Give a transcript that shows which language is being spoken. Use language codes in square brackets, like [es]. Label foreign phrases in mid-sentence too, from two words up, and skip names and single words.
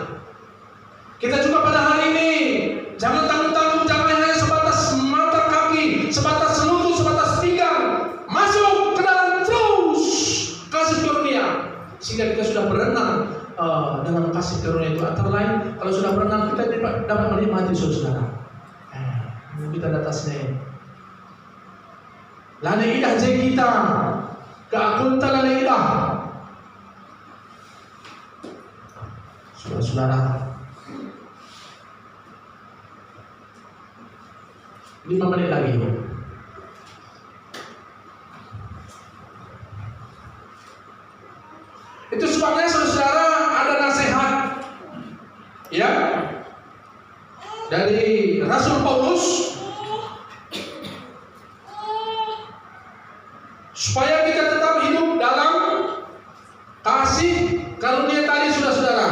[id] Kita juga pada hari ini jangan tanggung, jangan hanya sebatas mata kaki, sebatas lutut, sebatas pinggang, masuk ke dalam terus kasih karunia, sehingga kita sudah berenang dalam kasih karunia itu. Antara lain, kalau sudah berenang kita dapat menikmati saudara. Kita atasnya. [btx] Lana idah je kita, keakunta lana idah. [id] Saudara-saudara, 5 menit lagi. Itu sebabnya saudara ada nasihat ya dari Rasul Paulus supaya kita tetap hidup dalam kasih karunia tadi, saudara-saudara.